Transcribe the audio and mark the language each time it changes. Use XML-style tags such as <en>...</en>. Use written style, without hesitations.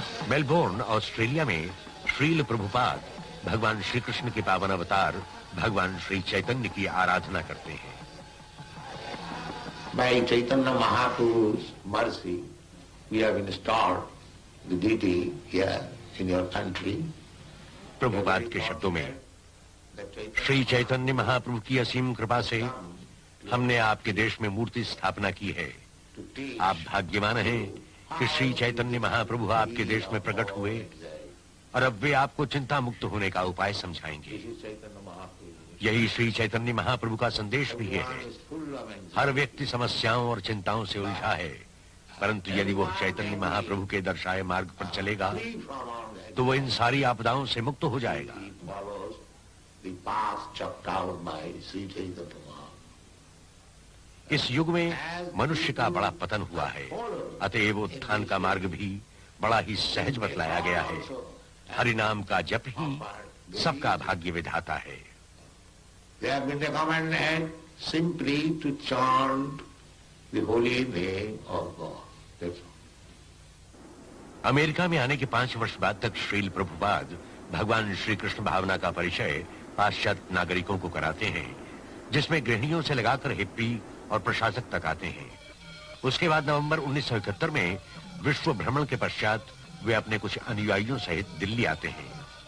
<hi>Melbourne, Australia में श्रील प्रभुपाद भगवान श्री कृष्ण के पावन अवतार भगवान श्री चैतन्य की आराधना करते हैं।</hi> <en>By Chaitanya Mahaprabhu's mercy, we have installed the deity here in your country.</en> <hi>Prabhupada के शब्दों में, श्री चैतन्य महाप्रभु की असीम कृपा से हमने आपके देश में मूर्ति स्थापना की है। आप भाग्यवान हैं कि श्री चैतन्य महाप्रभु आपके देश में प्रकट हुए और अब वे आपको चिंता मुक्त होने का उपाय समझाएंगे। यही श्री चैतन्य महाप्रभु का संदेश भी है। हर व्यक्ति समस्याओं और चिंताओं से उलझा है, परंतु यदि वो चैतन्य महाप्रभु के दर्शाए मार्ग पर चलेगा तो वो इन सारी आपदाओं से मुक्त हो जाएगा। इस युग में मनुष्य का बड़ा पतन हुआ है, अतएव उत्थान का मार्ग भी बड़ा ही सहज बतलाया गया है। हरि नाम का जप ही सबका भाग्य विधाता है।</hi> <en>They have been recommended simply to chant the holy name of God. That's all.</en> <hi>America में आने के 5 वर्ष बाद तक श्रील प्रभुपाद भगवान श्री कृष्ण भावना का परिचय पाश्चात्य नागरिकों को कराते हैं, जिसमें गृहिणियों से लगाकर हिप्पी और प्रशासक तक आते हैं। उसके बाद नवंबर 1971 में विश्व भ्रमण के पश्चात वे अपने कुछ अनुयायियों सहित दिल्ली आते हैं।</hi>